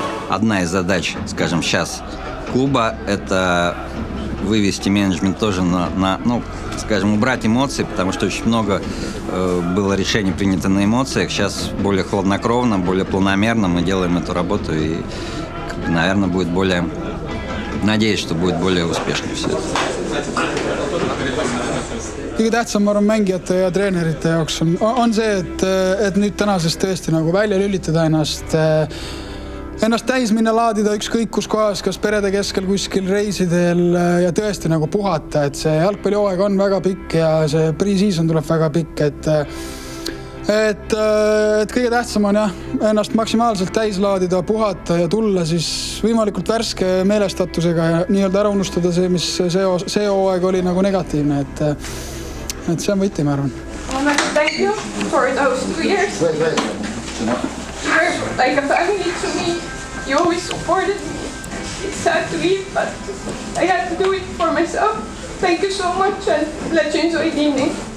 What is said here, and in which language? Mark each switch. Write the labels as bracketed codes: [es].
[ru] Одна из задач, скажем, сейчас клуба – это вывести менеджмент тоже скажем, убрать эмоции, потому что очень много было решений принято на эмоциях. Сейчас более хладнокровно, более планомерно мы делаем эту работу и, наверное, будет более... Надеюсь, что будет более успешно все это. [et] Kõige tähtsam, ma arvan, mängijate ja treenerite jaoks on see, et nüüd tänasest tõesti nagu välja lülitada ennast täis minna laadida ükskõik kus kohas, kas perede keskel kuskil reisidel ja tõesti nagu puhata, et see jalgpallihooaeg on väga pikk ja see pre-season tuleb väga pikk, et kõige tähtsam on jah, ennast maksimaalselt täis laadida, puhata ja tulla siis võimalikult värske meelestatusega ja nii-öelda ära unustada see, mis see hooaeg oli nagu negatiivne, et see on võti, ma arvan. [en] Thank you for those 2 years. You were like a family to me. You always supported me. It's sad to leave, but I had to do it for myself. Thank you so much and let you enjoy the evening.